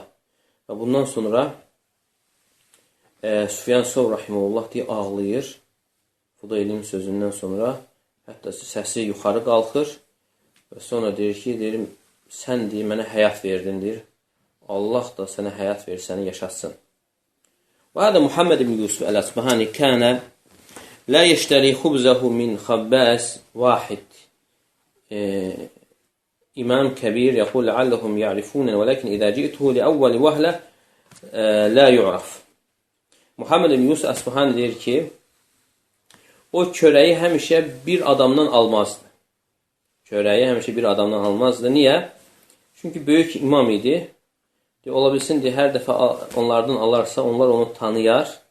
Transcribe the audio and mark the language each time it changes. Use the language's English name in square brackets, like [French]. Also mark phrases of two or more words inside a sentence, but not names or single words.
[Azerbaijani] Və bundan sonra Süfyan Sövri rahimehullah deyə ağlayır. Fudaylin sözündən sonra hətta səsi yuxarı qalxır və sonra deyir ki, sən mənə həyat verdin, deyir. Allah da sənə həyat verir, səni yaşatsın. [Arabic] وهذا محمد بن يوسف الأصبهاني كان لا يشتري خبزه من خباز واحد. إمام كبير يقول لعلهم يعرفون ولكن إذا جئته لأول وهلة لا يعرف. [Azerbaijani] Muhammed ibn Yusuf Əsbahani deyir ki, o çörəyi həmişə bir adamdan almazdı. Çörəyi həmişə bir adamdan almazdı. Niyə? Çünki böyük imam idi. Ola bilsin, hər dəfə onlardan alarsa, onlar onu tanıyar.